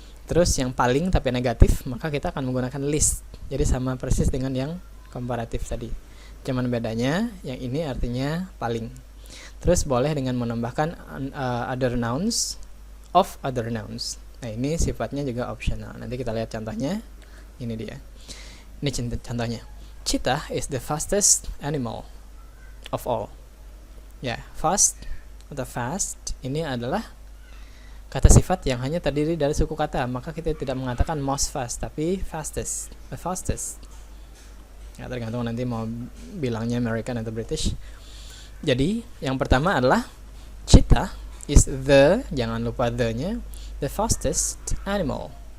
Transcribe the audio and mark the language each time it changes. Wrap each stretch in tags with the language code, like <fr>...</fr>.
<id>Terus yang paling tapi negatif, maka kita akan menggunakan least. Jadi sama persis dengan yang komparatif tadi. Cuman bedanya yang ini artinya paling. Terus boleh dengan menambahkan other nouns, of other nouns. Nah, ini sifatnya juga optional. Nanti kita lihat contohnya. Ini dia. Ini contohnya.</id> <en>Cheetah is the fastest animal of all.</en> <id>Ya, fast atau fast ini adalah kata sifat yang hanya terdiri dari suku kata, maka kita tidak mengatakan most fast, tapi fastest, the fastest. Ya, tergantung nanti mau bilangnya American atau British. Jadi, yang pertama adalah</id> <en>cheetah is the,</en> <id>jangan lupa the-nya,</id> <en>the fastest animal.</en>